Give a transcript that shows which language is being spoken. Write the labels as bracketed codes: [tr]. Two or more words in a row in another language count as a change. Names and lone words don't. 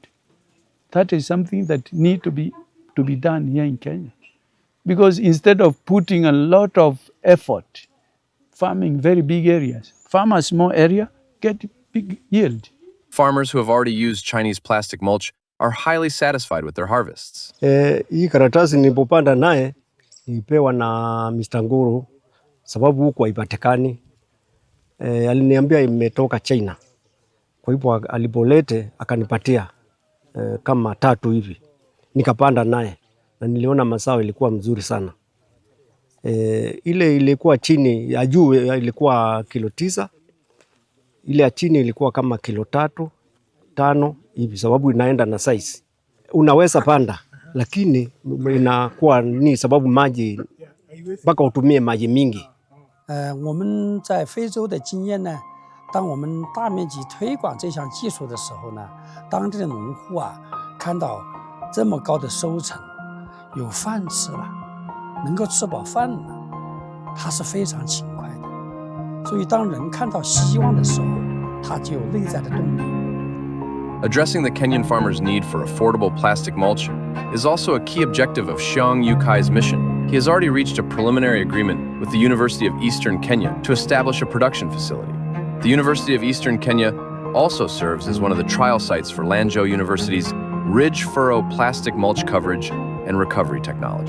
[en] That is something that needs to be done here in Kenya. Because instead of putting a lot of effort farming very big areas, farm a small area, get big yield. Farmers who have already used Chinese plastic mulch are highly satisfied with their harvests. [sw] Hii karatasi nilipopanda naye nilipewa na Mr. Nguru sababu huko haipatikani. Aliniambia imetoka China. Kwa hivyo alipolete akanipatia kama 3 hivi. Nikapanda naye na niliona mazao ilikuwa mzuri sana. Ile ilikuwa chini ya juu ilikuwa kilo 9. Ile ya chini ilikuwa kama kilo 3, 5 hivi sababu inaenda na size. Unaweza panda lakini inakuwa ni sababu maji mpaka utumie maji mingi. [zh] 我们在非洲的经验呢，当我们大面积推广这项技术的时候呢，当地的农户啊，看到这么高的收成，有饭吃了，能够吃饱饭了，他是非常勤快的。所以当人看到希望的时候，他就有内在的动力。 [en] Addressing the Kenyan farmers' need for affordable plastic mulch is also a key objective of Xiong Youcai's mission. He has already reached a preliminary agreement with the University of Eastern Kenya to establish a production facility. The University of Eastern Kenya also serves as one of the trial sites for Lanzhou University's ridge furrow plastic mulch coverage and recovery technology.